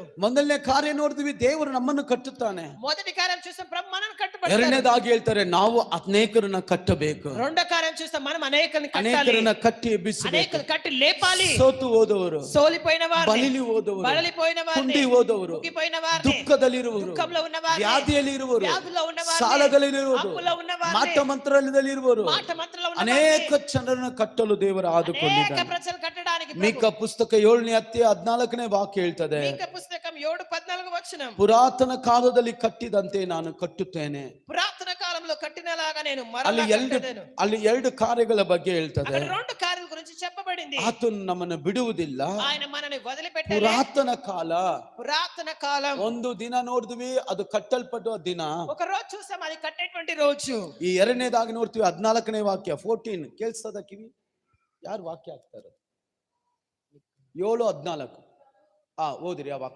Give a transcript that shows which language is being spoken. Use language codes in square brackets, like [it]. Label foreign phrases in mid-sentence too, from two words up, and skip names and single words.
[kn] ಮೊದಲನೇ ಕಾರ್ಯ ನೋಡಿದ್ವಿ, ದೇವರು ನಮ್ಮನ್ನು ಕಟ್ಟುತ್ತಾನೆ. [te] మొదటి కార్యం చూస్తాం, ప్రభు మనల్ని కట్టబడతారు. [kn] ಎರಡನೇದಾಗಿ ಹೇಳ್ತಾರೆ, ನಾವು ಅನೇಕರನ್ನ ಕಟ್ಟಬೇಕು. [te] రెండో కార్యం చూస్తాం, మనం అనేకుల్ని కట్టాలి. [kn] ಅನೇಕರನ್ನ ಕಟ್ಟಿ ಎಬ್ಬಿಸಬೇಕು. [te] అనేకుల్ని కట్టి లేపాలి. [kn] ಸೋತು ಹೋದವರು, [te] సోలిపోయిన వారిని, [kn] ಬಲಿಲಿ ಹೋದವರು, [te] బలిపోయిన వారిని, [kn] ಕುಂದಿ ಹೋದವರು, [te] కుంగిపోయిన వారిని, [kn] ದುಃಖದಲ್ಲಿರುವರು, [te] దుఃఖంలో ఉన్న వారిని, [kn] ವ್ಯಾಧಿಯಲ್ಲಿ ಇರುವರು, [te] వ్యాధుల్లో ఉన్న వారిని, [kn] ಸಾಲಗಳಲ್ಲಿರುವರು, [te] అప్పుల్లో ఉన్న వారిని, [kn] ಮಾಟ ಮಂತ್ರದಲ್ಲಿ ಇರುವರು, [te] మాట మంత్రంలో ఉన్న [kn] ಅನೇಕ ಜನರನ್ನು ಕಟ್ಟಲು ದೇವರು [te] అనేక [kn] ಆದುಕೊಂಡಿದ್ದಾನೆ. [te] ప్రజలు కట్టడానికి [kn] ಮೀಕ ಪುಸ್ತಕ 7ನೇ ಅಧ್ಯಾಯ 14ನೇ ವಾಕ್ಯ ಹೇಳ್ತದೆ, [te] మీకా పుస్తకం 7:14 వచనం, [kn] ಪುರಾತನ ಕಾಲದಲ್ಲಿ ಕಟ್ಟಿದಂತೆ ನಾನು ಕಟ್ಟುತ್ತೇನೆ. [te] పురాతన కాలంలో కట్టినలాగా నేను [kn] ಅಲ್ಲಿ [te] మరలా [kn] ಎರಡು [te] కట్టెదను. [kn] ಅಲ್ಲಿ ಎರಡು ಕಾರ್ಯಗಳ ಬಗ್ಗೆ ಹೇಳ್ತದೆ. [te] అక్కడ రెండు కార్యాల గురించి చెప్పబడింది. [kn] ಆತನು ನಮ್ಮನ್ನು ಬಿಡುವುದಿಲ್ಲ. [te] ఆయన మనని వదిలిపెట్టలేదు. [kn] ಪುರಾತನ ಕಾಲ, [te] పురాతన కాలం, [kn] ಒಂದು ದಿನ ನೋಡಿದ್ವಿ, ಅದು ಕಟ್ಟಲ್ಪಡುವ ದಿನ. [te] ఒక రోజు చూసాం, అది కట్టేటువంటి రోజు. [kn] ಈ ಎರಡನೇದಾಗಿ ನೋಡ್ತೀವಿ 14ನೇ ವಾಕ್ಯ 14 ಕೇಳಿಸ್ತದ ಕಿವಿ? ಯಾರು ವಾಕ್ಯ ಹಾಕ್ತಾರೆ? 7:14 ಓದಿರಿ ಆ ವಾಕ್ಯ.